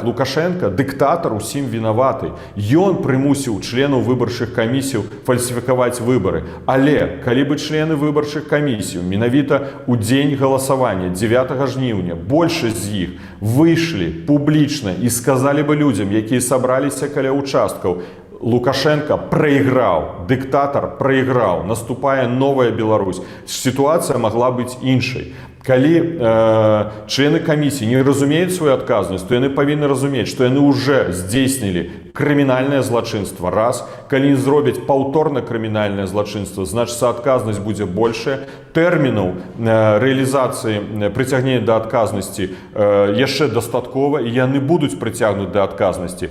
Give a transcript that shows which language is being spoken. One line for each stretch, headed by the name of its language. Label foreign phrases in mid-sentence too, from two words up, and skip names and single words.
Belarusian: Лукашенко, дыктатар, усім вінаваты. Ён прымусіў членаў выбарчых камісій фальсіфікаваць выбары. Але калі бы члены выбарчых камісій менавіта ў дзень галасавання 9 жніўня большасць з іх выйшлі публічна і сказалі бы людзям, якія сабраліся каля участкаў:
Russian: Лукашенко проиграл, диктатор проиграл,
Belarusian: наступае новая Беларусь.
Russian: Ситуация могла быть іншай.
Belarusian: Калі члены камісіі не разумеюць свою адказнасць, то яны павінны разумець, што яны ўжо здзейснілі крымінальнае злачынства. Раз. Калі не зробяць паўторна крымінальнае злачынства, значыцца, адказнасць будзе большая. Тэрмінаў рэалізацыі прыцягнення да адказнасці яшчэ дастаткова, і яны будуць прыцягнуць да адказнасці.